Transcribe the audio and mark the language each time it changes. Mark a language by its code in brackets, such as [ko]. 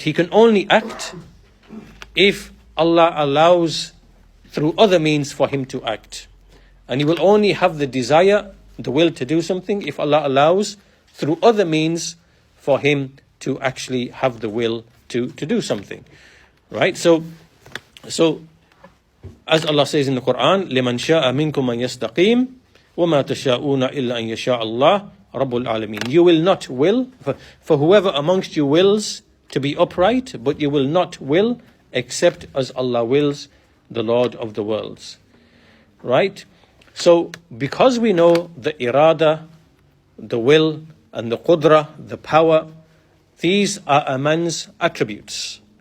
[en] He can only act if Allah allows through other means for him to act. And he will only have the desire, the will to do something if Allah allows through other means for him to actually have the will to do something, right? So as Allah says in the Quran, [ar] لِمَنْ شَاءَ مِنْكُمْ مَنْ يَسْتَقِيمُ وَمَا تَشَاءُونَ إِلَّا أَنْ يَشَاءَ اللَّهُ رَبُّ الْعَالَمِينَ. [en] You will not will, for whoever amongst you wills to be upright, but you will not will except as Allah wills, the Lord of the worlds. Right? So, because we know the irada, the will, and the qudra, the power, these are a man's attributes.